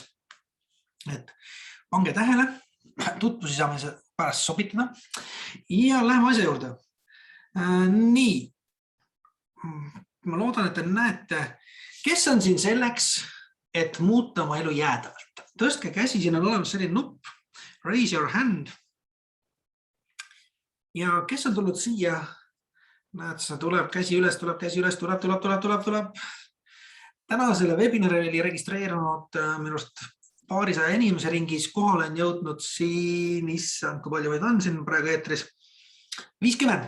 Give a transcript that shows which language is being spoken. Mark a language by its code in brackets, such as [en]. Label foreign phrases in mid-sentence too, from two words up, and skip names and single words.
[et] Et pange tähele, tutvusi saame pärast sobitada ja läheme asja juurde. Nii. Ma loodan, et te näete, kes on siin selleks, et muuta oma elu jäädavalt. Tõstke käsi, siin on olemas selline nupp, [en] raise your hand. [et] Ja kes on tulnud siia? Näed, see tuleb käsi üles, tuleb. Tänasele webinari oli registreerunud minust paarisaja inimese ringis, kohale on jõudnud siin, issand, kui palju võid on siin praegu eetris, 50.